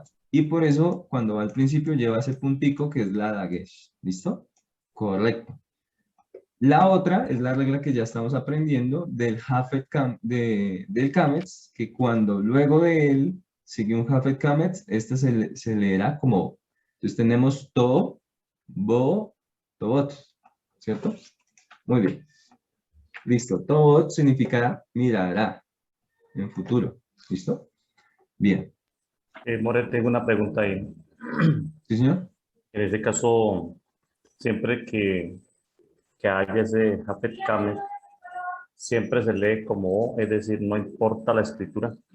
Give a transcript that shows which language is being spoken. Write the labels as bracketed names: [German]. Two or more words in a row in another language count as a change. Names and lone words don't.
[Spanish] Y por eso, cuando va al principio, lleva ese puntico que es la dagesh. ¿Listo? Correcto. La otra es la regla que ya estamos aprendiendo del hafet del kamets, que cuando luego de él sigue un [Hebrew] hafet kamets, [Spanish] esta se leerá como O. Entonces tenemos [Hebrew] to, bo, tobot. [Spanish] ¿Cierto? Muy bien. Listo. Tobot significa mirará en futuro. ¿Listo? Bien. More, tengo una pregunta ahí. ¿Sí, señor? En ese caso, siempre que haya ese [Hebrew] Hafet Kamet, [Spanish] siempre se lee como O, es decir, no importa la escritura.